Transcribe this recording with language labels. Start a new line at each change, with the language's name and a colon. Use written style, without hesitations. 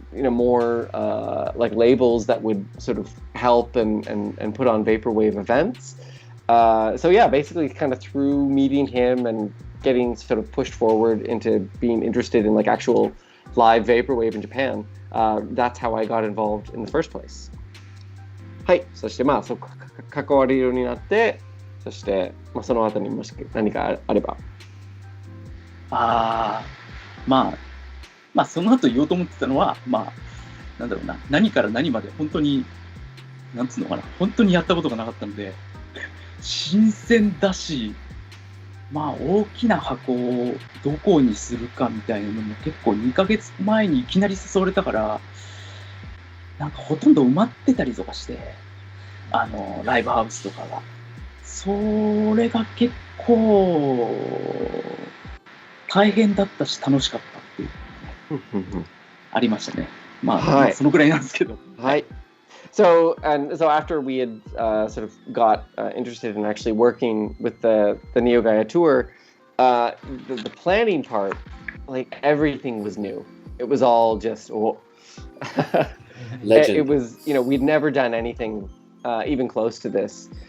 English: more like labels that would sort of help and put on Vaporwave events. So yeah, basically kind of through meeting him and getting sort of pushed forward into being interested in like actual live vaporwave in Japan. That's how I got involved in the first place.
Japanese: はい、そしてまあそう関わるようになって、そしてまあその後にもし何かあれば。まあその後言おうと思ってたのは、まあなんだろうな、何から何まで本当になんつうのかな、本当にやったことがなかったので新鮮だし、まあ大きな箱をどこにするかみたいなのも結構2ヶ月前にいきなり誘われたから、なんかほとんど埋まってたりとかして、ライブハウスとかが。それが結構大変だったし楽しかったっていうありましたね。まあ、そのぐらいなんですけど。はい。
English: So after we had sort of got interested in actually working with the Neo Gaia tour, the planning part, like everything was new. It was all just legend. It was, you know, we'd never done anything even close to this.